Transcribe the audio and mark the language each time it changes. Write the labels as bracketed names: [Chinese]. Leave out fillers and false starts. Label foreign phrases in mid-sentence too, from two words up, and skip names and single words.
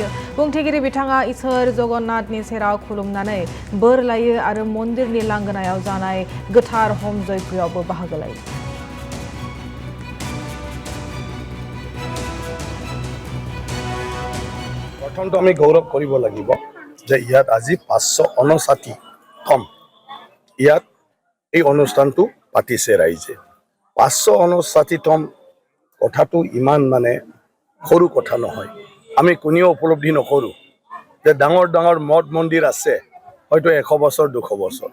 [Bodo] बुंथिगिरि बिथाङा इसोर जगन्नाथनि सेराव खुलुमनानै बोर लायो आरो मन्दिरनि लांगोनायाव जानाय गोथार होम यज्ञआवबो बाहागो लायो। [Assamese] প্ৰথমতো আমি গৌৰৱ কৰিব লাগিব যে ইয়াত আজি 559তম ইয়াত এই অনুষ্ঠানটো পাতিছে ৰাইজে। 559তম কথাটো ইমান সৰু কথা নহয়। আমি কোনেও উপলব্ধি নকৰো যে ডাঙৰ ডাঙৰ মঠ মন্দিৰ আছে হয়তো 100 বছৰ 200 বছৰ,